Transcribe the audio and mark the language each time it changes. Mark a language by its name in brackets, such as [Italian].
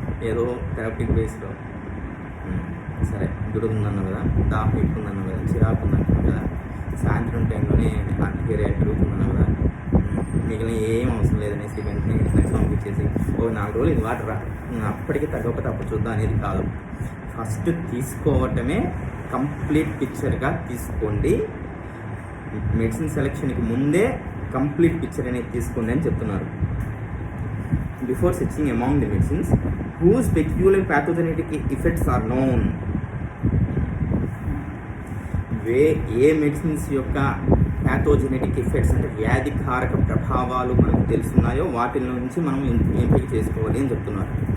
[Telugu] ఏదో థెరపటిక్ బేస్లో సరే దురద ఉందన్నావు కదా, దాహం ఎక్కువ ఉందన్నావు కదా, చిరాకు ఉందన్నావు కదా, సాయంత్రం టైంలోనే అంటికేరియా పెరుగుతుందన్నావు కదా, మిగిలిన ఏం అవసరం లేదనేసి వెంటనే నెక్స్ట్ పంపించేసి 4 రోజులు ఇది వాటర్ రా అప్పటికి తగ్గకపోతే అప్పుడు చూద్దాం అనేది కాదు. ఫస్ట్ తీసుకోవటమే కంప్లీట్ పిక్చర్గా తీసుకోండి. మెడిసిన్ సెలెక్షన్కి ముందే కంప్లీట్ పిక్చర్ అనేది తీసుకోండి అని చెప్తున్నారు. [English] Before searching among the medicines whose peculiar pathogenic effects are known. [Telugu] ఏ medicines యొక్క ప్యాథోజెనెటిక్ ఎఫెక్ట్స్ అంటే వ్యాధికారక ప్రభావాలు మనకు తెలుస్తున్నాయో వాటి నుంచి మనం ఎంపిక చేసుకోవాలి అని చెప్తున్నారు.